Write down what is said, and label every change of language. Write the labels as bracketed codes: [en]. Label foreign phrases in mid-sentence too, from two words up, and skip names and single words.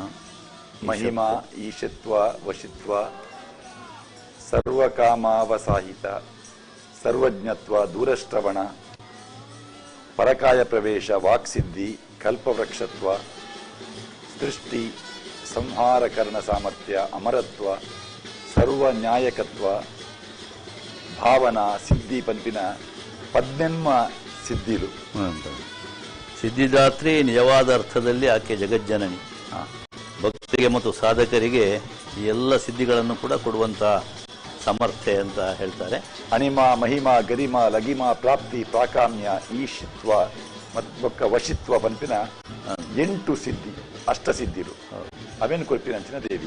[sa] ಮಹಿಮಾ ಈಶತ್ವ ವಶಿತ್ವ ಸರ್ವಕಾಮಾವಸಾಹಿತ ಸರ್ವಜ್ಞತ್ವ ದೂರಶ್ರವಣ ಪರಕಾಯ ಪ್ರವೇಶ ವಾಕ್ಸಿದ್ಧಿ ಕಲ್ಪವೃಕ್ಷತ್ವ ಸೃಷ್ಟಿ ಸಂಹಾರಕರಣ ಸಾಮರ್ಥ್ಯ ಅಮರತ್ವ ಸರ್ವ ನ್ಯಾಯಕತ್ವ ಭಾವನಾ ಸಿದ್ಧಿ [tcy] ಪಂಪಿನ 18 ಸಿದ್ಧಿಲು. [kn] ಸಿದ್ಧಿದಾತ್ರಿ ನಿಜವಾದ ಅರ್ಥದಲ್ಲಿ ಆಕೆ ಜಗಜ್ಜನನಿ. ಭಕ್ತರಿಗೆ ಮತ್ತು ಸಾಧಕರಿಗೆ ಈ ಎಲ್ಲ ಸಿದ್ಧಿಗಳನ್ನು ಕೂಡ ಕೊಡುವಂಥ ಸಮರ್ಥೆ ಅಂತ ಹೇಳ್ತಾರೆ. [sa] ಅಣಿಮ ಮಹಿಮಾ ಗರಿಮ ಲಗಿಮ ಪ್ರಾಪ್ತಿ ಪ್ರಾಕಾಮ್ಯ ಈಶಿತ್ವ ಮತ್ತು ವಶಿತ್ವ [tcy] ಪಂಪಿನ 8 ಸಿದ್ಧಿ ಅಷ್ಟಸಿದ್ಧಿರು ಅವೇನು ಕೊಲ್ಪಿನಂಚಿನ ದೇವಿ.